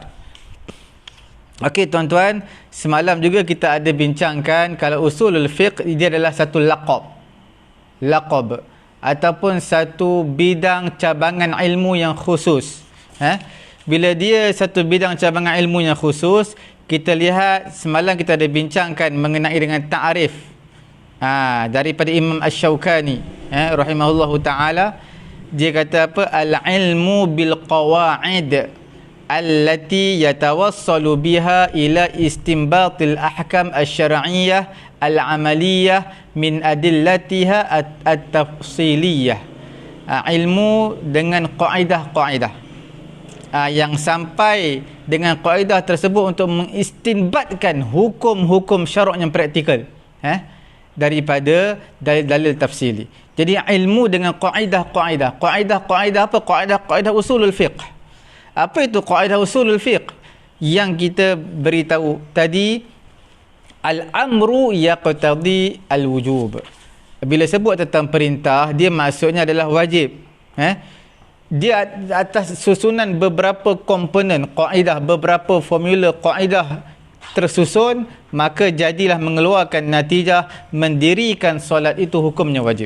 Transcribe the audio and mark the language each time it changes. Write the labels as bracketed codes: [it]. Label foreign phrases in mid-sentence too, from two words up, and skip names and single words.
[ms] Okey tuan-tuan, semalam juga kita ada bincangkan kalau [ar] أصول الفقه [ms] dia adalah satu laqab ataupun satu bidang cabangan ilmu yang khusus. Bila dia satu bidang cabangan ilmu yang khusus, kita lihat semalam kita ada bincangkan mengenai dengan ta'rif daripada Imam Asy-Syaukani [ar] رحمه الله تعالى. [ms] Dia kata apa? [ar] العلم بالقواعد التي يتوصل بها إلى استنباط الأحكام الشرعية العملية من أدلتها التفصيلية. [ms] Ilmu dengan kaedah-kaedah yang sampai dengan kaedah tersebut untuk mengistinbatkan hukum-hukum syarak yang praktikal daripada dalil-dalil tafsili. Jadi ilmu dengan kaedah-kaedah. Kaedah-kaedah apa? Kaedah-kaedah [ar] أصول الفقه. [ms] Apa itu kaedah [ar] أصول الفقه? [ms] Yang kita beritahu tadi, [ar] الأمر يقتضي الوجوب. [ms] Bila sebut tentang perintah, dia maksudnya adalah wajib. Dia atas susunan beberapa komponen kaedah, beberapa formula kaedah tersusun, maka jadilah mengeluarkan natijah mendirikan solat itu hukumnya wajib.